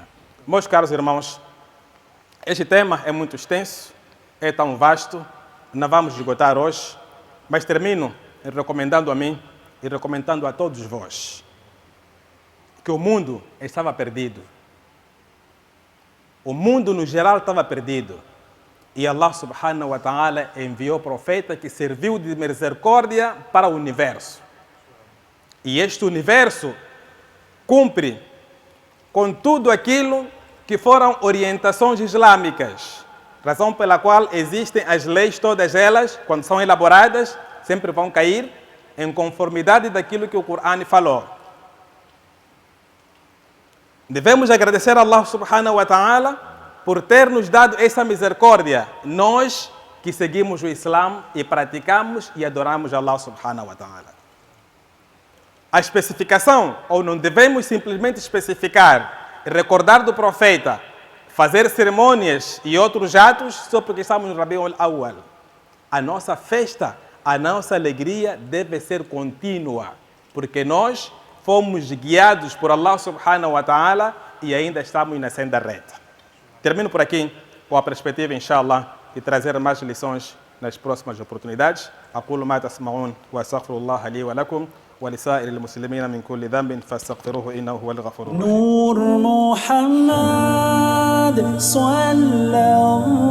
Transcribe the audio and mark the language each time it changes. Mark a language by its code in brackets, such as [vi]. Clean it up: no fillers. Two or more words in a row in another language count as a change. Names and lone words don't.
[pt] Meus caros irmãos, este tema é muito extenso, é tão vasto, não vamos esgotar hoje, mas termino recomendando a mim e recomendando a todos vós que o mundo estava perdido. O mundo no geral estava perdido. E Allah [ar] سبحانه وتعالى [pt] enviou o profeta que serviu de misericórdia para o universo. E este universo cumpre com tudo aquilo que foram orientações islâmicas, razão pela qual existem as leis, todas elas, quando são elaboradas, sempre vão cair em conformidade daquilo que o Corão falou. Devemos agradecer a Allah [ar] سبحانه وتعالى [pt] por ter nos dado essa misericórdia, nós que seguimos o Islã e praticamos e adoramos Allah [ar] سبحانه وتعالى. [pt] A especificação, ou não devemos simplesmente especificar, recordar do profeta, fazer cerimônias e outros atos só porque estamos no Rabiul Awwal. A nossa festa, a nossa alegria deve ser contínua, porque nós fomos guiados por Allah [ar] سبحانه وتعالى [pt] e ainda estamos na senda reta. Termino por aqui com a perspectiva, inshallah, de trazer mais lições nas próximas oportunidades. [ar] أقول ما تسمعون وأستغفر الله لي ولكم ولسائر المسلمين من كل ذنب فاستغفروه إنه هو الغفور الرحيم. نور محمد صلى الله